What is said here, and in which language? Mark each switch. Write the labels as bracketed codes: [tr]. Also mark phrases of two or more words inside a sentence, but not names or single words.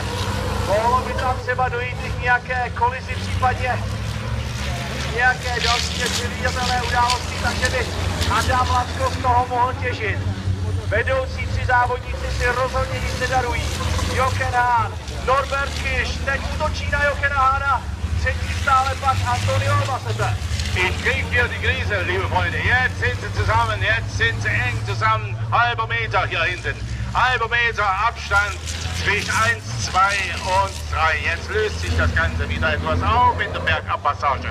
[cs] Mohlo by tam třeba dojít k nějaké kolizi, případně nějaké další nepředvídatelné události, takže by Adam Lasko z toho mohl těžit. Vedoucí tři závodníci si rozhodně nic nedarují. Jochen Hahn, Norbert Kiš, teď útočí na Jochena Hahna, třetí stále pak Antonio Albacete. [de] Ich krieg hier die Krise, liebe Freunde. Jetzt sind sie zusammen, jetzt sind sie eng zusammen. Halber Meter hier hinten. Halber Meter Abstand zwischen 1, 2 und 3. Jetzt löst sich das Ganze wieder etwas auf in der Bergabpassage.